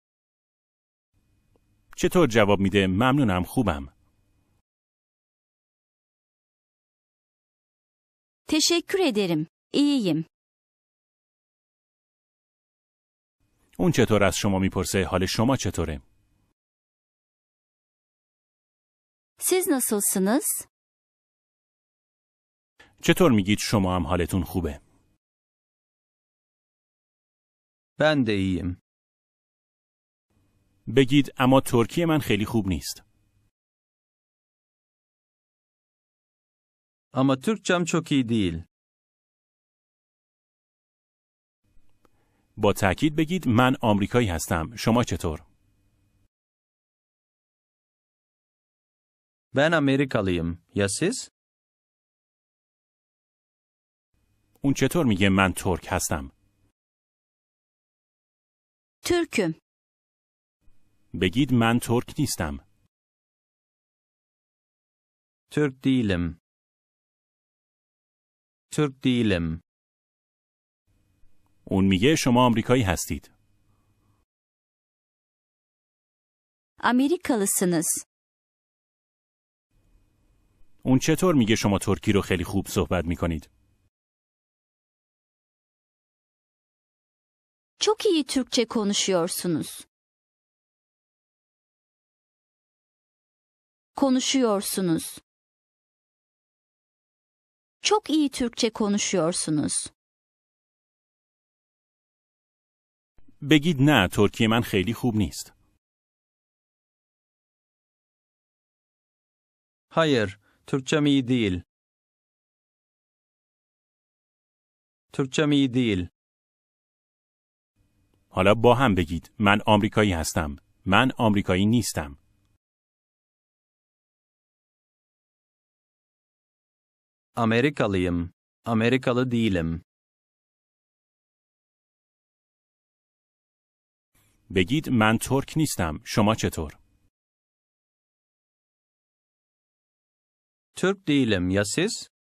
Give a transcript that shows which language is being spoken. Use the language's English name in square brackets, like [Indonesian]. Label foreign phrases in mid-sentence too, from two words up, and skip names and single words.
[Persian] چطور جواب میده ممنونم خوبم. [Turkish] Teşekkür ederim. İyiyim. [Persian] اون چطور از شما میپرسه حال شما چطوره؟ [Turkish] Siz nasılsınız? [Persian] چطور میگید شما هم حالتون خوبه؟ [Turkish] Ben de iyiyim. [Persian] بگید اما ترکی من خیلی خوب نیست. [Turkish] Ama Türkçem çok iyi değil. [Persian] با تأکید بگید من آمریکایی هستم. شما چطور؟ [Turkish] Ben Amerikalıyım. Ya siz? [Persian] اون چطور میگه من ترک هستم؟ [Turkish] Türk'üm. [Persian] بگید من ترک نیستم. [Turkish] Türk değilim. Türk değilim. [Persian] اون میگه شما آمریکایی هستید. [Turkish] Amerikalısınız. [Persian] اون چطور میگه شما ترکی رو خیلی خوب صحبت میکنید؟ [Turkish] Çok iyi Türkçe konuşuyorsunuz. Konuşuyorsunuz. Çok iyi Türkçe konuşuyorsunuz. [Persian] بگید نه ترکی من خیلی خوب نیست. [Turkish] Hayır, Türkçem iyi değil. Türkçem iyi değil. [Persian] حالا با هم بگید من آمریکایی هستم. من آمریکایی نیستم. [Turkish] Amerikalıyım. Amerikalı değilim. [Persian] بگید من ترک نیستم. شما چطور؟ [Turkish] Türk değilim. Ya siz?